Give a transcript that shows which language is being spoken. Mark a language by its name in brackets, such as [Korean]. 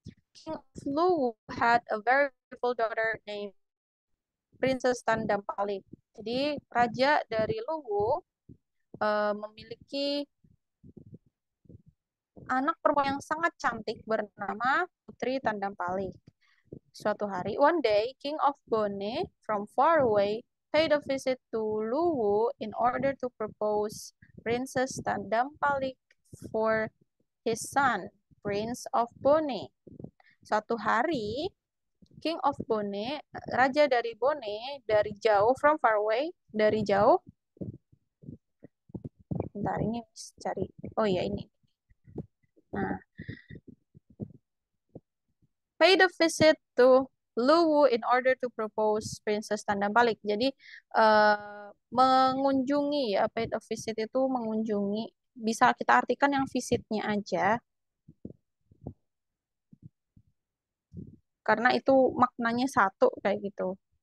[English] King of Luwu had a very beautiful daughter named Princess Tandampalik. [Indonesian] Jadi raja dari Luwu memiliki anak perempuan yang sangat cantik bernama Putri Tandampalik. Suatu hari, [English] one day, King of Bone from far away paid a visit to Luwu in order to propose Princess Tandampalik for his son, Prince of Bone. [Indonesian] Suatu hari, King of Bone, raja dari Bone, dari jauh, [English] from far away, [Indonesian] dari jauh. Bentar, ini cari. Oh iya, ini. [English] Nah, paid a visit to Luwu in order to propose Princess Tandambalik. [Indonesian] Jadi mengunjungi ya, [English] paid a visit [Indonesian] itu mengunjungi. Bisa kita artikan yang visitnya aja, karena itu maknanya satu kayak gitu.